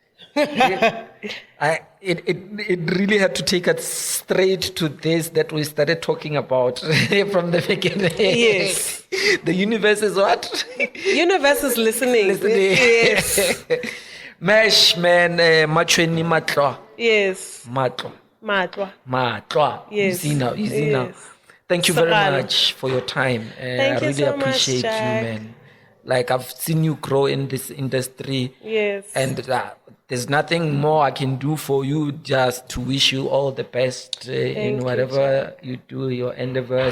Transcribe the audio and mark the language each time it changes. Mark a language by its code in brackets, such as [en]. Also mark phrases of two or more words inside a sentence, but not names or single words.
[en] It really had to take us straight to this that we started talking about from the beginning. Yes. The universe is what? Universe is listening. Yes. Mesh, man, machweni matlo. Yes. Matlo. MATLWA. Yes. Easy now. Thank you very much for your time. I really so appreciate much, you, man. Like, I've seen you grow in this industry. Yes. And there's nothing more I can do for you, just to wish you all the best in whatever you do, your endeavors.